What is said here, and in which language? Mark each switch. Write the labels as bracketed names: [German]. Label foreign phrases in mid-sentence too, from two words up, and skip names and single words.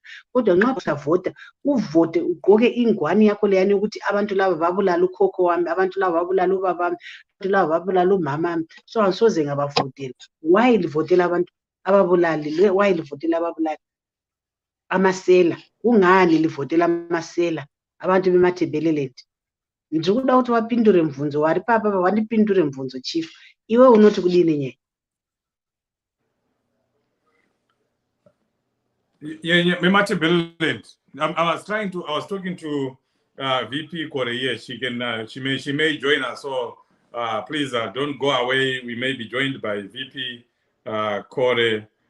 [North Ndebele] Kodwa nxa usavota uvote ugqoke ingwani yakho leyani ukuthi abantu laba babulala ukhokho wami, abantu laba babulala ubaba wami, abantu laba babulala umama wami, so angisoze ngabavotela. Why livotela abantu ababulali? Why livotela ababulali? Amasela, kungani livotela amasela abantu beMatebeleland? [Shona] Ndikuda kuti wapindure mvunzo wari papa wandipindure mvunzo, Chief. Iwe unoti kudini nye? [English] Yeah, Matebeleland. I was talking to VP Korea. She may join us. So please don't go away. We may be joined by VP Kore.